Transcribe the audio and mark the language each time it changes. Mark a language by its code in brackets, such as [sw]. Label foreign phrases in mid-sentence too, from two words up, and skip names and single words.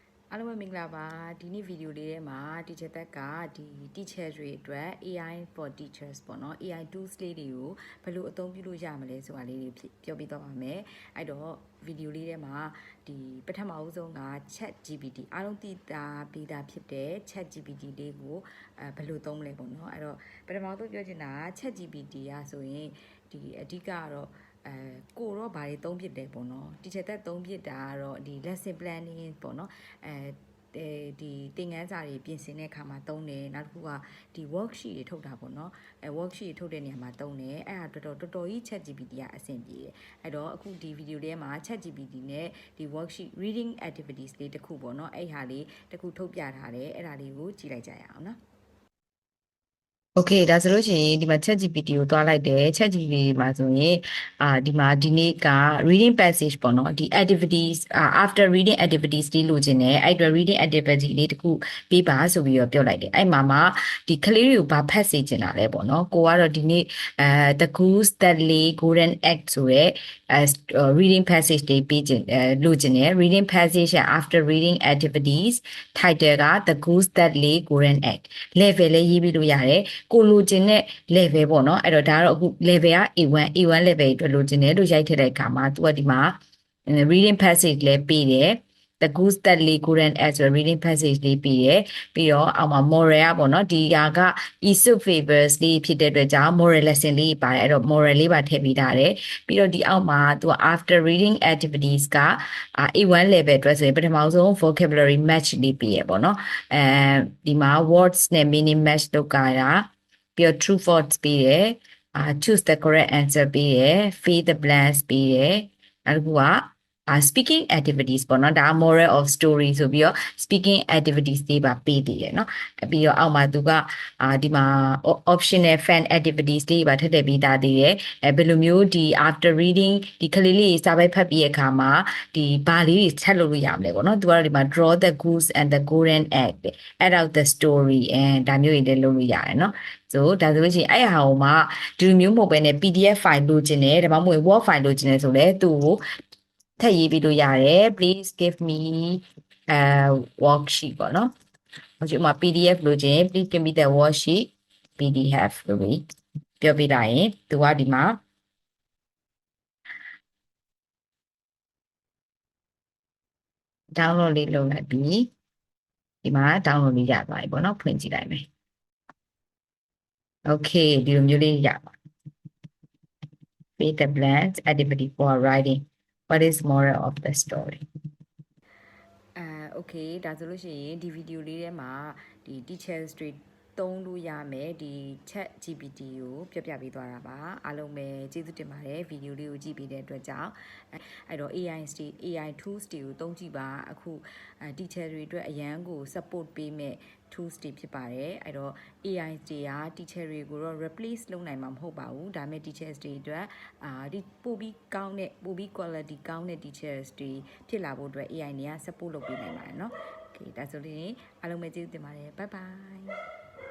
[my] အားလုံးပဲမင်္ဂလာပါဒီနေ့ဗီဒီယိုလေးထဲမှာ teacher တက်ကဒီ teacher တွေအတွက် [en] AI for teachers [my] ပေါ့နော် [en] AI tools [my] လေးတွေကိုဘယ်လိုအသုံးပြုလို့ရမလဲဆိုတာလေးတွေပြောပြတော့ပါမယ်အဲ့တော့ဗီဒီယိုလေးထဲမှာဒီပထမအဦးဆုံးက Chat GPT အားလုံးသိတာပြီးသားဖြစ်တဲ့ Chat GPT လေးကိုဘယ်လိုသုံးမလဲပေါ့နော်အဲ့တော့ပထမဆုံးပြောချင်တာ Chat GPT ကဆိုရင်ဒီအဓိက ကတော့ကိုတော့ဘာတွေသုံးဖြစ်တယ်ပေါ့နော် teacher တက်သုံးဖြစ်တာကတော့ဒီ [en] lesson planning [my] ပေါ့နော်ဒီသင်ခန်းစာတွေပြင်ဆင်တဲ့အခါမှာသုံးတယ်နောက်တစ်ခုကဒီ worksheet တွေထုတ်တာပေါ့နော်worksheet တွေထုတ်တဲ့နေရာမှာသုံးတယ်အဲ့ဒါတော်တော်ကြီး Chat GPT ကအဆင်ပြေတယ်အဲ့တော့အခုဒီဗီဒီယိုထဲမှာ Chat GPT နဲ့ ဒီ [en] worksheet reading activities [my] လေးတစ်ခုပေါ့နော်အဲ့ဟာလေးတစ်ခုထုတ်ပြထားတယ်အဲ့ဒါလေးကိုကြည့်လိုက်ကြရအောင်နော်โอเคဒါဆိုလို့ရှိရင်ဒီမှာ ChatGPT ကိုတွားလိုက်တယ် ChatGPT မှာဆိုရင်ဒီမှာဒီနေ့က [en] reading passage [my] ပေါ့နော်ဒီ activities [en] after reading activities [my] လေးလိုချင်တယ်အဲ့အတွက် [en] reading activity [my] လေးတခုပေးပါဆိုပြီးတော့ပြောလိုက်တယ်အဲ့မှာဒီကလေးတွေကိုဘာဖတ်စေချင်တာလဲပေါ့နော်ကိုကတော့ဒီနေ့ The Goose That Lay Golden Egg ဆိုရဲ [en] reading passage [my] လေးပေးချင်လိုချင်တယ် [en] reading passage after reading activities title [my] က The Goose That Lay Golden Egg level လေးရေးပြီးလို့ရတယ်ကိုလိုချင်တဲ့ level ပေါ့နော်အဲ့တော့ဒါကတော့အခု level က A1 level အတွက်လိုချင်တယ်လို့ရိုက်ထည့်တဲ့အခါမှာသူကဒီမှာ [en] reading passage [my] လည်းပေးတယ် The Goose That Lay Golden Egg ဆို [en] reading passage [my] လေးပေးတယ်ပြီးတော့အောက်မှာ moral ကပေါ့နော်ဒီက Aesop Fables လေးဖြစ်တဲ့အတွက်ကြောင့် [en] moral lesson [my] လေးပါတယ်အဲ့တော့ moral လေးပါထည့်ပေးထားတယ်ပြီးတော့ဒီအောက်မှာသူက [en] after reading activities [my] က A1 level အတွက်ဆိုရင်ပထမဆုံး [en] vocabulary match [my] လေးပေးရပေါ့နော်ဒီမှာ words နဲ့ [en] meaning match [my] လုပ်ကြတာပြီးတော့ [en] true false [my] ပေးတယ် [en] choose the correct answer [my] ပေးတယ် [en] fill the blanks [my] ပေးတယ်နောက်တစ် ခုက [en] speaking activities [my] ပေါ့နော်ဒါ [en] moral of story [my] ဆိုပြီးတော့ [en] speaking activities [my] တွေပါပေးတည်ရယ်နော်ပြီးတော့အောက်မှာသူကဒီမှာ [en] optional fan activities [my] တွေပါထည့်ပြီးသားတည်ရယ်ဘယ်လိုမျိုးဒီ [en] after reading [my] ဒီကလေးလေးစာပိုက်ဖတ်ပြီးတဲ့အခါမှာဒီဘာလေးတွေချက်လုပ်လို့ရမလဲပေါ့နော်သူကတော့ဒီမှာ [en] draw the goose and the golden egg add out the story and [my] ဒါမျိုးတွေလည်းလုပ်လို့ရတယ်နော်ဆိုဒါဆိုလို့ရှိရင်အဲ့ဟာကိုမှဒီလိုမျိုးမဟုတ်ဘဲနဲ့ [en] PDF file [my] လိုချင်တယ်ဒါမှမဟုတ် [en] Word file [my] လိုချင်တယ်ဆိုလဲသူ့ကိုထည့်ရေးပြီးလို့ရတယ် [en] please give me a worksheet [my] ပေါ့နော်ဒီမှာ PDF လိုချင် [en] please give me the worksheet PDF [my] လို့ပြောပြလိုက်ရင်သူကဒီမှာdownload လေးလုပ်လိုက်ပြီးဒီမှာ download လေးရသွားပြီပေါ့နော်ဖွင့်ကြည့်လိုက်မယ် okay ဒီလိုမျိုးလေးရပါ [en] fill the blanks activity for writing what is moral of the story [my] okay ဒါဆိုလို့ရှိရင်ဒီဗီဒီယိုလေးထဲမှာဒီ teachers တွေသုံးလို့ရမယ်ဒီ Chat GPT ကိုပြပေးသွားတာပါအား လုံးပဲကျေးဇူးတင်ပါတယ်ဗီဒီယိုလေးကိုကြည့်ပေးတဲ့အတွက်ကြောင့်အဲ့တော့ [en] AI tools [my] တွေကိုသုံးကြည့်ပါအခု teacher တွေအတွက်အရန်ကို support ပေးမဲ့ tools တွေဖြစ်ပါတယ်အဲ့တော့ AI တွေက teacher တွေကိုတော့ replace လုပ်နိုင်မှာမဟုတ်ပါဘူးဒါပေမဲ့ teachers တွေအတွက်ဒီပို့ပြီးကောင်းတဲ့ပို့ပြီး quality ကောင်းတဲ့ teachers တွေဖြစ်လာဖို့အတွက် AI တွေက support လုပ်ပေးနိုင်ပါတယ်เนาะ okay ဒါဆိုရင်အားလုံးပဲကျေးဇူးတင်ပါတယ် [en] bye bye